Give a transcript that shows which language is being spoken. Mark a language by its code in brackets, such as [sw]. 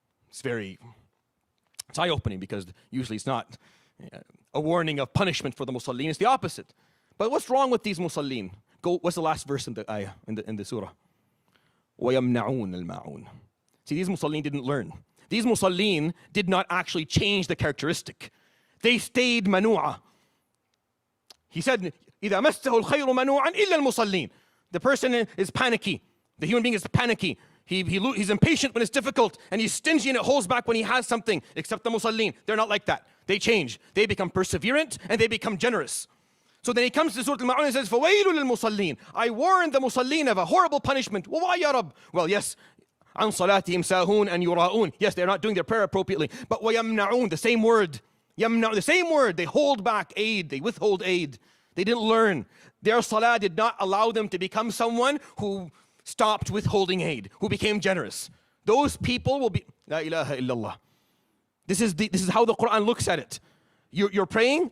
[en] It's eye-opening, because usually it's not a warning of punishment for the musallin. It's the opposite. But what's wrong with these musallin? What's the last verse in the ayah, in the surah? [ar] وَيَمْنَعُونَ الْمَاعُونَ. [en] See, these musallin didn't learn. These musallin did not actually change the characteristic. They stayed manu'a. He said, [ar] إِذَا مَسَّهُ الْخَيْرُ مَنُوعًا إِلَّا الْمُصَلِّينَ. [en] The person is panicky. The human being is panicky. He's impatient when it's difficult, and he's stingy and it holds back when he has something, except the musallin. They're not like that. They change. They become perseverant, and they become generous. So then he comes to Surah Al-Ma'un and says, [ar] فَوَيْلٌ لِلْمُصَلِّينَ. [en] I warned the musallin of a horrible punishment. Why, Ya Rab? Well, yes, [ar] عَنْ صَلَاتِهِمْ سَاهُونَ [en] and يُرَاءُونَ. Yes, they're not doing their prayer appropriately. But وَيَمْنَعُونَ, the same word. يَمْنَعُونَ, the same word. They hold back aid. They withhold aid. They didn't learn. Their salah did not allow them to become someone who stopped withholding aid, who became generous. Those people will be, La ilaha illallah. This is how the Quran looks at it. You're praying?